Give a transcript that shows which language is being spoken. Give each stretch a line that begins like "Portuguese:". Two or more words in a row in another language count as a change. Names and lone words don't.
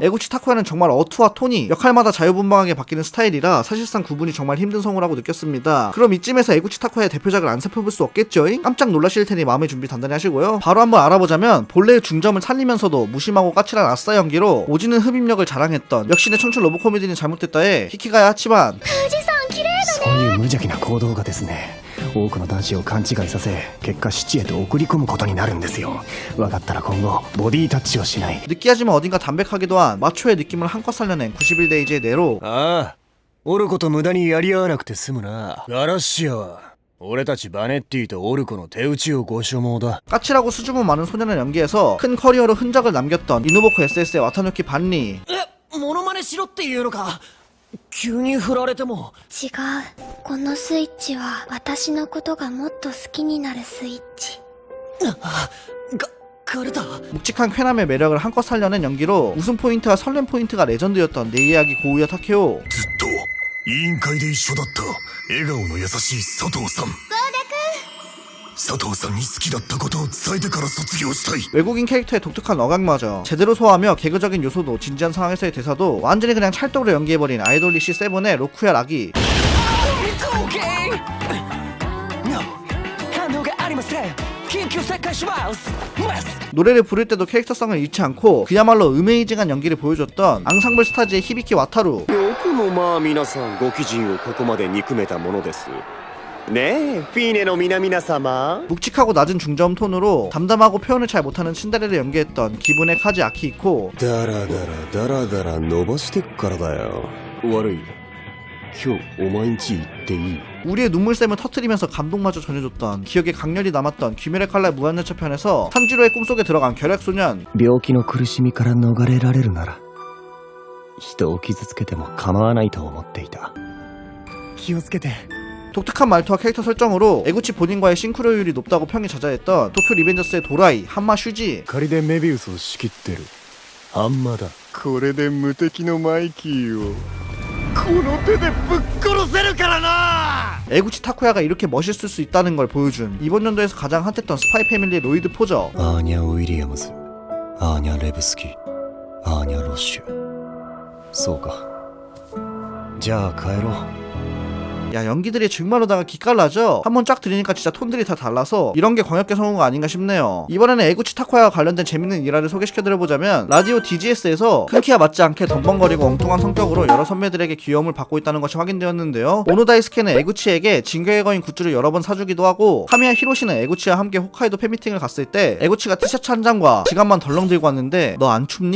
Korean: 에구치 타쿠야는 정말 어투와 톤이 역할마다 자유분방하게 바뀌는 스타일이라 사실상 구분이 정말 힘든 성우라고 느꼈습니다. 그럼 이쯤에서 에구치 타쿠야의 대표작을 안 살펴볼 수 없겠죠? 깜짝 놀라실 테니 마음의 준비 단단히 하시고요. 바로 한번 알아보자면 본래의 중점을 살리면서도 무심하고 까칠한 아싸 연기로 오지는 흡입력을 자랑했던 역시 내 청춘 러브 코미디는 잘못됐다의 히키가야 하치만
Japanese: そういう無邪気な行動がですね、多くの男子を勘違いさせ結果死地へと送り込むことになるんですよ。分かったら今後ボディタッチをしない。
Korean: 느끼하지만 어딘가 담백하기도 한 마초의 느낌을 한껏 살려낸 91데이즈의 네로.
Japanese: ああ、オルコと無駄にやり合わなくて済むな。ガラッシアは俺たちバネッティとオルコの手打ちをご所望だ。
Korean: 까칠하고 수줍음 많은 소년을 연기해서 큰 커리어로 흔적을 남겼던 이누보코 SS의 와타누키 반리.
Japanese: モノマネしろっていうのか。急に振られても。違う。このスイッチは私のことがもっと好きになるスイッチ。ガルタ。
Korean: 묵직한 쾌남의 매력을 한껏 살려낸 연기로 웃음 포인트와 설렘 포인트가 레전드였던 내 이야기 고우야 타케오.
Japanese: ずっと委員会で一緒だった笑顔の優しい佐藤さん。佐藤さんに好きだったことを伝えてから卒業したい。
Korean: 외국인 캐릭터의 독특한 어감마저 제대로 소화하며 개그적인 요소도 진지한 상황에서의 대사도 완전히 그냥 찰떡으로 연기해버린 아이돌리시 세븐의 로쿠야 라기. 노래를 부를 때도 캐릭터성을 잃지 않고 그야말로 어메이징한 연기를 보여줬던 앙상블 스타즈의 히비키 와타루.
Japanese: よくもまあ皆さんご貴人をここまで憎めたものですねえフィーネの皆々様
Korean: 묵직하고 낮은 중저음 톤으로 담담하고 표현을 잘 못하는 친데레를 연기했던 기분의 카지 아키이코.
Japanese: ダラダラダラダラ伸ばしてっからだよ悪い今日お前んち行っていい
Korean: 우리의 눈물샘을 터뜨리면서 감동마저 전해줬던 기억에 강렬히 남았던 귀멸의 칼날 무한열차 편에서 산지로의 꿈속에 들어간 결핵소년.
Japanese: 病気の苦しみから逃れられるなら人を傷つけても構わないと思っていた。気をつけて。
Korean: 독특한 말투와 캐릭터 설정으로 에구치 본인과의 싱크로율이 높다고 평이 자자했던 도쿄 리벤저스의 도라이, 한마 슈지.
Japanese: 仮でメビウスを仕切ってるハンマだ。これで無敵のマイキーを
Korean: 에구치 타쿠야가 이렇게 멋있을 수 있다는 걸 보여준 이번 연도에서 가장 핫했던 스파이 패밀리 로이드 포저.
Japanese: アーニャ・ウィリアムズ、アーニャ・レブスキ、アーニャ・ロッシュ。そうか。じゃあ帰ろう。
Korean: 야, 연기들이 정말로다가 기깔나죠? 한번 쫙 들으니까 진짜 톤들이 다 달라서 이런 게 광역계 성우가 아닌가 싶네요. 이번에는 에구치 타쿠야와 관련된 재밌는 일화를 소개시켜드려보자면, 라디오 DGS에서 큰키와 맞지 않게 덤벙거리고 엉뚱한 성격으로 여러 선배들에게 귀여움을 받고 있다는 것이 확인되었는데요. 오노다이스케는 에구치에게 진격의 거인 굿즈를 여러 번 사주기도 하고, 카미야 히로시는 에구치와 함께 홋카이도 팬미팅을 갔을 때 에구치가 티셔츠 한 장과 지갑만 덜렁 들고 왔는데 너 안 춥니?